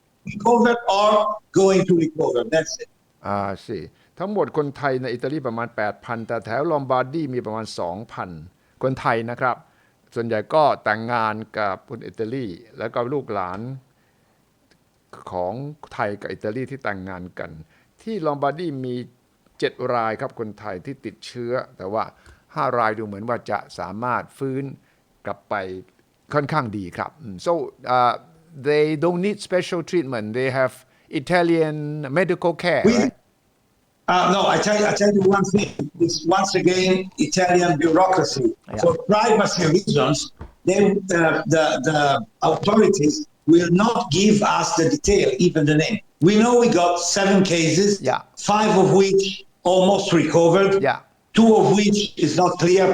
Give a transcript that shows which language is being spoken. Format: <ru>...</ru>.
<en>Recovered or going to recover. That's it.</en> <th>สิทั้งหมดคนไทยในอิตาลีประมาณ 8,000 แต่แถวลอมบาร์ดีมีประมาณ 2,000 คนไทยนะครับส่วนใหญ่ก็แต่งงานกับคนอิตาลีแล้วก็ลูกหลาน ของไทยกับอิตาลีที่แต่งงานกันที่ลอมบาร์ดีมี7 รายครับคนไทยที่ติดเชื้อแต่ว่า5 รายดูเหมือนว่าจะสามารถฟื้นกลับไปค่อนข้างดีครับ</th> <en>so they don't need special treatment they have Italian medical care right? No, I tell you one thing. It's once again Italian bureaucracy. For privacy reasons, the authorities will not give us the detail, even the name. We know we got 7 cases, 5 of which almost recovered, 2 of which is not clear.</en>